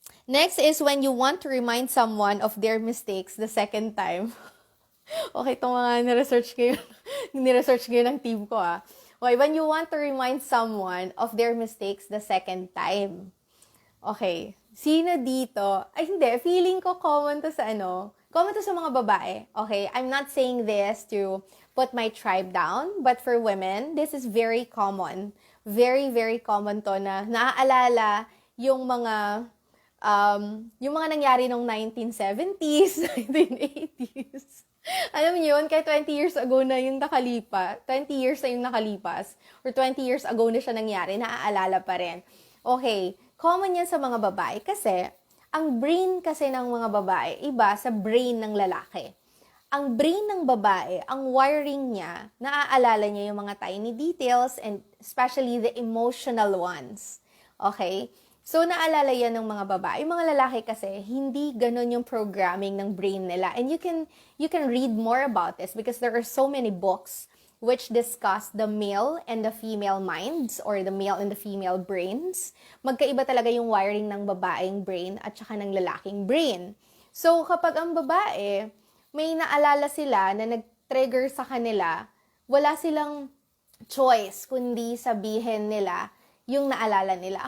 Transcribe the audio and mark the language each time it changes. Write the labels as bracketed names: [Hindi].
[English] Next is when you want to remind someone of their mistakes the second time. Okay, [Filipino] itong mga niresearch ko ng team ko [English] Okay, when you want to remind someone of their mistakes the second time. [Filipino] Okay, sino dito? Ay, hindi. Feeling ko common to sa mga babae. [English] Okay, I'm not saying this to put my tribe down, but for women, this is very common. Very, very common [Filipino] to na naaalala yung mga nangyari nung 1970s, 1980s. Alam niyo yun, kahit 20 years ago na yung nakalipas, 20 years na yung nakalipas, or 20 years ago na siya nangyari, naaalala pa rin. Okay, common yan sa mga babae kasi ang brain kasi ng mga babae, iba sa brain ng lalaki. Ang brain ng babae, ang wiring niya, naaalala niya yung mga tiny details [English] and especially the emotional ones. [Filipino] Okay? So, naalala yan ng mga babae. Yung mga lalaki kasi, hindi ganun yung programming ng brain nila. [English] And you can read more about this because there are so many books which discuss the male and the female minds or the male and the female brains. [Filipino] Magkaiba talaga yung wiring ng babaeng brain at saka ng lalaking brain. So, kapag ang babae, may naalala sila na nag-trigger sa kanila, wala silang choice kundi sabihin nila yung naalala nila.